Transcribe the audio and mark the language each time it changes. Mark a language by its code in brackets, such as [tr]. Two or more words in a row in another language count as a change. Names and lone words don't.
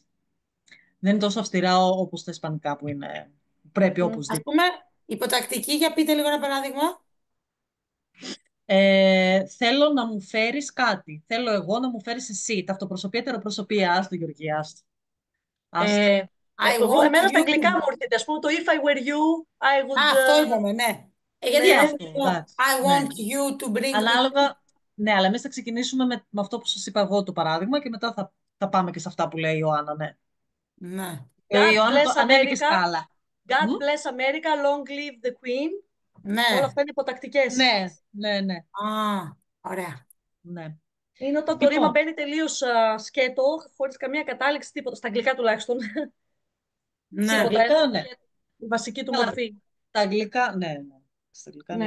[el] Δεν είναι τόσο αυστηρά όπως στα Ισπανικά που είναι... Πρέπει Μμ. Ας οπωσδήποτε. πούμε, υποτακτική, για πείτε λίγο ένα παράδειγμα. Θέλω να μου φέρεις κάτι. Θέλω εγώ να μου φέρεις εσύ. Ταυτοπροσωπία, ετεροπροσωπία. Άστο, Γεωργία, άστο. Άστο. Ε, [en] I want [el] εμένα στα [en] you to... [el] αγγλικά μου έρχεται. Ας πούμε το [en] if I were you, I [el] Α, [en] would... [el] αυτό είπαμε, ναι. Γιατί Και ναι. δεν αυτό, είναι το εντάξει. [en] I [el] Ναι. [en] want you to bring me... [el] Ανάλογα, ναι, αλλά εμείς θα ξεκινήσουμε με αυτό που σας είπα εγώ το παράδειγμα και μετά θα πάμε και σε αυτά που λέει η Ιωάννα, ναι. Ναι. Η [en] God [el] Ιωάννα το [en] bless [el] ανέβηκε [en] America. [el] σκάλα. Μμ. [en] God bless America, long live the Queen. [el] Όλα Ναι. αυτά είναι υποτακτικές. Ναι, ναι, ναι, Α, ωραία. ναι. Είναι όταν το ρήμα Λοιπόν, μπαίνει τελείω σκέτο, χωρίς καμία κατάληξη, τίποτα. Στα αγγλικά τουλάχιστον. στα Ναι. Τίποτα. αγγλικά, ναι. Η βασική του Καλά, μορφή. τα αγγλικά, ναι, ναι. Στα αγγλικά είναι